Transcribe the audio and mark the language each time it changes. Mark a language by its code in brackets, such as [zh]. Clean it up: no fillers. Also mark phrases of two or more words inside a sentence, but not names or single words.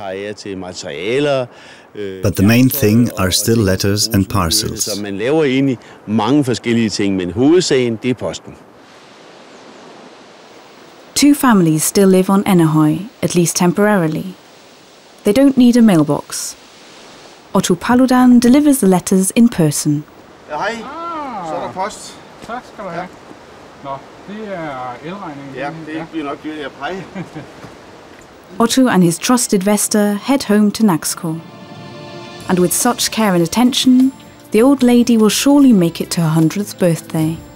[en] But the main thing are still letters and parcels. 2 families still live on Ennerhøj, at least temporarily. They don't need a mailbox. Otto Paludan delivers the letters in person. [da] Hej, så er der post. Tak skal du have. Nå, det er elregningen. Ja, det bliver nok dyrt at pege. [en] Otto and his trusted Vesta head home to Nazca. And with such care and attention, the old lady will surely make it to her 100th birthday.